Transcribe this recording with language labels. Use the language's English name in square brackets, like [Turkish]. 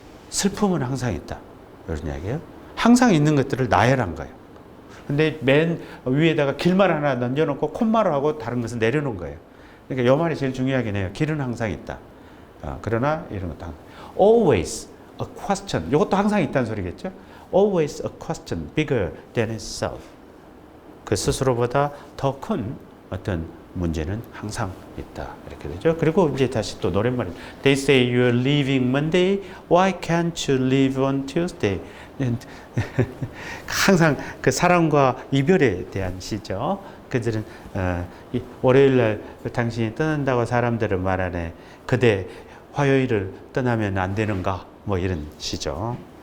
[Korean] 슬픔은 항상 있다. 이런 이야기예요. 항상 있는 것들을 나열한 거예요. 근데 맨 위에다가 길말 하나 넘겨놓고 콧말을 하고 다른 것은 내려놓은 거예요. 그러니까 이 말이 제일 중요하긴 해요. 길은 항상 있다. 그러나 이런 것도 항상. [English] Always a question. [Korean] 이것도 항상 있다는 소리겠죠. [English] Always a question bigger than itself. [Korean] 그 스스로보다 더 큰 어떤 문제는 항상 있다. 이렇게 되죠. 그리고 이제 다시 또 노랫말이 [English] They say you're leaving Monday. Why can't you leave on Tuesday? [Korean] 항상 그 사랑과 이별에 대한 시죠. 그들은 월요일 날 당신이 떠난다고 사람들은 말하네. 그대 화요일을 떠나면 안 되는가? 뭐 이런 시죠.